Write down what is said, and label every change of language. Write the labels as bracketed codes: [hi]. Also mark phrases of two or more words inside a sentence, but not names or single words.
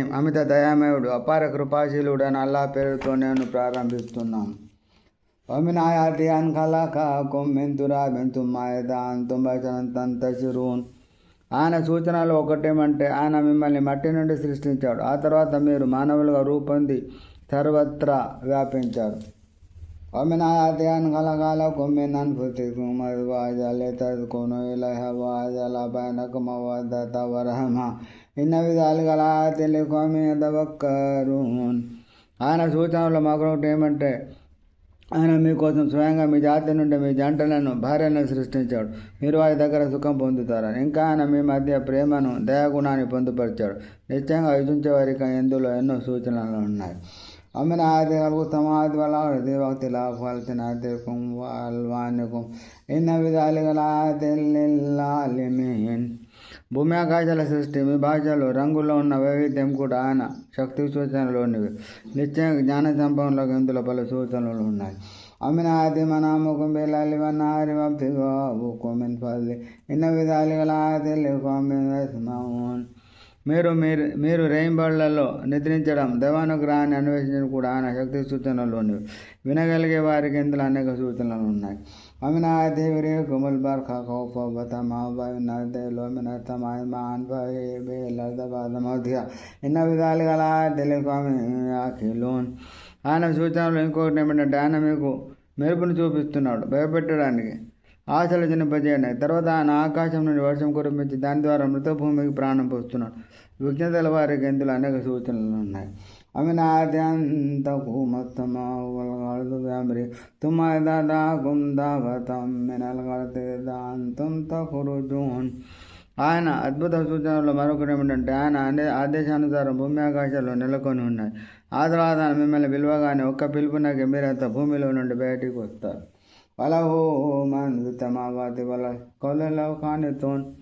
[te] అమిత దయామయుడు అపార కృపాశీలుడు అని అల్లా పేరుతో నేను ప్రారంభిస్తున్నాను. [ar] ومن آياته أن خلقكم من تراب ثم إذا أنتم بشر تنتشرون. [te] ఆయన సూచనలు ఒకటేమంటే ఆయన మిమ్మల్ని మట్టి నుండి సృష్టించాడు, ఆ తర్వాత మీరు మానవులుగా రూపొంది సర్వత్రా వ్యాపించారు. [ar] ومن آياته أن خلق لكم من أنفسكم أزواجا لتسكنوا إليها وجعل بينكم مودة ورحمة إن في ذلك لآيات لقوم يتفكرون. [te] ఆయన సూచనలు మరొకటి ఏమంటే ఆయన మీకోసం స్వయంగా మీ జాతి నుండి మీ జంటలను భార్యలను సృష్టించాడు, మీరు వారి దగ్గర సుఖం పొందుతారని. ఇంకా ఆయన మీ మధ్య ప్రేమను దయాగుణాన్ని పొందుపరిచాడు. నిశ్చయంగా యోచించే వారికి ఇందులో ఎన్నో సూచనలు ఉన్నాయి. [ar] ومن آياته خلق السماوات والأرض واختلاف ألسنتكم وألوانكم إن في ذلك لآيات للعالمين. [te] భూమి ఆకాశాల సృష్టి, మీ భాషలో రంగుల్లో ఉన్న వైవిధ్యం కూడా ఆయన శక్తి సూచనలోనివి. నిశ్చయంగా జ్ఞాన సంపన్నులకు ఇందులో పలు సూచనలు ఉన్నాయి. [ar] ومن آياته منامكم بالليل والنهار وابتغاؤكم من فضله إن في ذلك لآيات لقوم يسمعون. [te] మీరు రేయింబళ్లలో నిద్రించడం, దైవానుగ్రహాన్ని అన్వేషించడం కూడా ఆయన శక్తి సూచనలోనివి. వినగలిగే వారికి ఇందులో అనేక సూచనలు ఉన్నాయి. [ar] ومن آياته يريكم البرق خوفا وطمعا وينزل من السماء ماء فيحيي به الأرض بعد موتها إن في ذلك لآيات لقوم يعقلون. [te] ఆయన సూచనలు ఇంకొకటి ఏమిటంటే ఆయన మీకు మెరుపును చూపిస్తున్నాడు భయపెట్టడానికి, ఆశలు జనింపజేయడానికి. తర్వాత ఆయన ఆకాశం నుండి వర్షం కురిపించి దాని ద్వారా మృతభూమికి ప్రాణం పోస్తున్నాడు. విజ్ఞతల వారికి ఇందులో అనేక సూచనలు ఉన్నాయి. [ar] ومن آياته أن تقوم السماء والأرض بأمره ثم إذا دعاكم دعوة من الأرض إذا أنتم تخرجون. [te] ఆయన అద్భుత సూచనలో మరొకటి ఏమిటంటే ఆయన ఆదేశానుసారం భూమి ఆకాశాల్లో నెలకొని ఉన్నాయి. ఆ తర్వాత మిమ్మల్ని పిలువగానే ఒక్క పిలుపునకి మీరంతా భూమిలో నుండి బయటికి వస్తారు. వలహు మన్ సమావాతి వల కౌలలో కానితోన్.